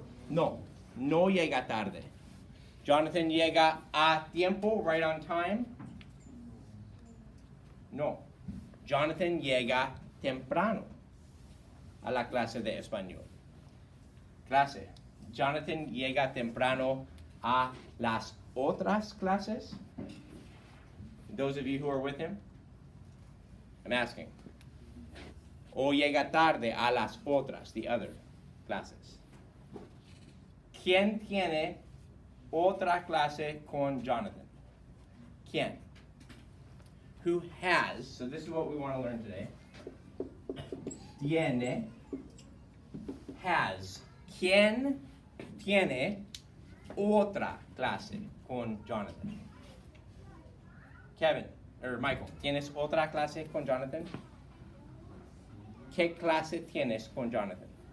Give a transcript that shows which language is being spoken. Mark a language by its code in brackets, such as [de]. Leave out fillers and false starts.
[es] No, no llega tarde. Jonathan llega a tiempo, [en] right on time. [es] No. Jonathan llega temprano a la clase de español. Clase. Jonathan llega temprano a las otras clases. [en] Those of you who are with him, I'm asking. [es] O llega tarde a las otras, [en] the other classes. [es] ¿Quién tiene otra clase con Jonathan? ¿Quién? [en] Who has, so this is what we want to learn today. [es] Tiene, has. ¿Quién tiene otra clase con Jonathan? Kevin, or Michael, ¿tienes otra clase con Jonathan? ¿Qué clase tienes con Jonathan?